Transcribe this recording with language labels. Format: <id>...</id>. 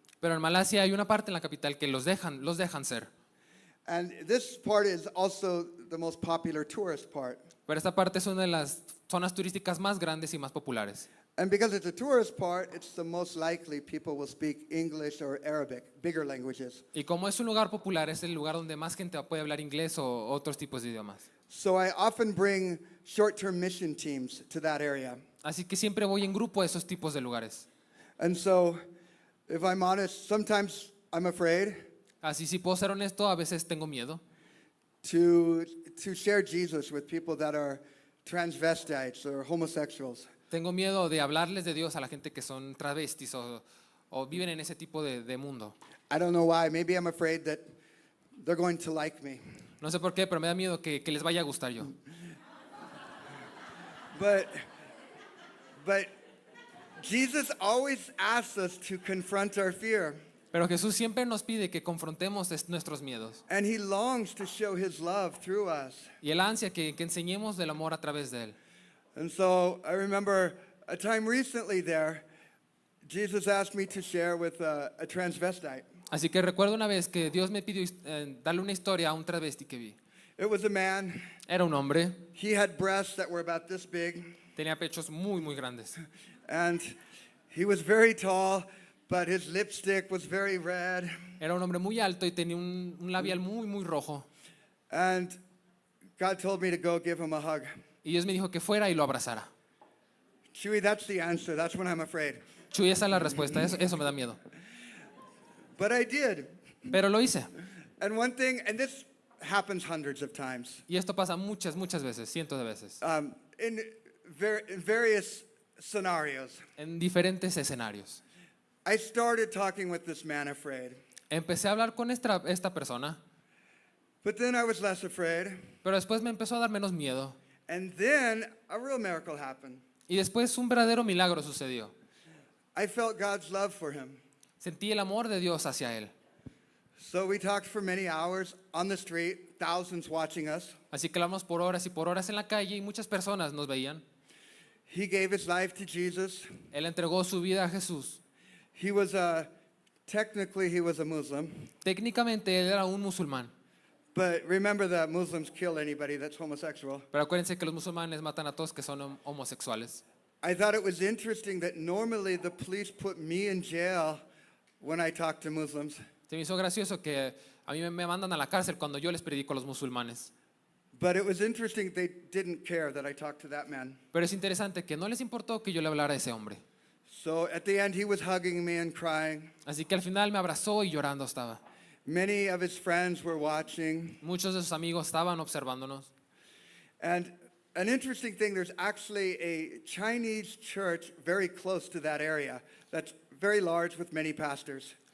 <es>Pero en Malasia hay una parte en la capital que los dejan ser.</es> <en>And this part is also the most popular tourist part.</en> <es>Pero esta parte es una de las zonas turísticas más grandes y más populares.</es> <en>And because it's a tourist part, it's the most likely people will speak English or Arabic, bigger languages.</en> <es>Y como es un lugar popular, es el lugar donde más gente puede hablar inglés o otros tipos de idiomas.</es> <en>So I often bring short-term mission teams to that area.</en> <es>Así que siempre voy en grupo a esos tipos de lugares.</es> <en>And so, if I'm honest, sometimes I'm afraid</en> <es>Así, si puedo ser honesto, a veces tengo miedo</es> <en>to share Jesus with people that are transvestites or homosexuals.</en> <es>Tengo miedo de hablarles de Dios a la gente que son travestis o viven en ese tipo de mundo.</es> <en>I don't know why. Maybe I'm afraid that they're going to like me.</en> <es>No sé por qué, pero me da miedo que les vaya a gustar yo.</es> <en>But Jesus always asks us to confront our fear.</en> <es>Pero Jesús siempre nos pide que confrontemos nuestros miedos.</es> <en>And he longs to show his love through us.</en> <es>Y Él ansia que enseñemos del amor a través de Él.</es> <en>And so I remember a time recently there, Jesus asked me to share with a transvestite.</en> <es>Así que recuerdo una vez que Dios me pidió darle una historia a un travesti que vi.</es> <en>It was a man.</en> <es>Era un hombre,</es> <en>He had breasts that were about this big.</en> <es>tenía pechos muy, muy grandes.</es> <en>And he was very tall, but his lipstick was very red.</en> <es>Era un hombre muy alto y tenía un labial muy, muy rojo.</es> <en>And God told me to go give him a hug.</en> <es>Y Dios me dijo que fuera y lo abrazara.</es> <en>Chewy, that's the answer. That's when I'm afraid.</en> <es>Chuy, esa es la respuesta, eso me da miedo.</es> <en>But I did.</en> <es>Pero lo hice.</es> <en>And one thing, and this happens hundreds of times,</en> <es>Y esto pasa muchas, muchas veces, cientos de veces,</es> <en>in various scenarios.</en> <es>en diferentes escenarios.</es> <en>I started talking with this man afraid,</en> <es>Empecé a hablar con esta persona,</es> <en>but then I was less afraid.</en> <es>pero después me empezó a dar menos miedo.</es> <en>And then a real miracle happened.</en> <es>Y después un verdadero milagro sucedió.</es> <en>I felt God's love for him.</en> <es>Sentí el amor de Dios hacia él.</es> <en>So we talked for many hours on the street, thousands watching us.</en> <es>Así que hablamos por horas y por horas en la calle y muchas personas nos veían.</es> <en>He gave his life to Jesus.</en> <es>Él entregó su vida a Jesús.</es> <en>He was technically he was a Muslim,</en> <es>Técnicamente él era un musulmán,</es> <en>but remember that Muslims kill anybody that's homosexual.</en> <es>pero acuérdense que los musulmanes matan a todos que son homosexuales.</es> <en>I thought it was interesting that normally the police put me in jail when I talk to Muslims.</en> <es>Se me hizo gracioso que a mí me mandan a la cárcel cuando yo les predico a los musulmanes.</es> <en>But it was interesting they didn't care that I talked to that man.</en> <es>Pero es interesante que no les importó que yo le hablara a ese hombre.</es> <en>So at the end, he was hugging me and crying.</en> <es>Así que al final me abrazó y llorando estaba.</es> <en>Many of his friends were watching.</en> <es>Muchos de sus amigos estaban observándonos.</es> <en>And an interesting thing, there's actually a Chinese church very close to that area that's very large with many pastors.</en>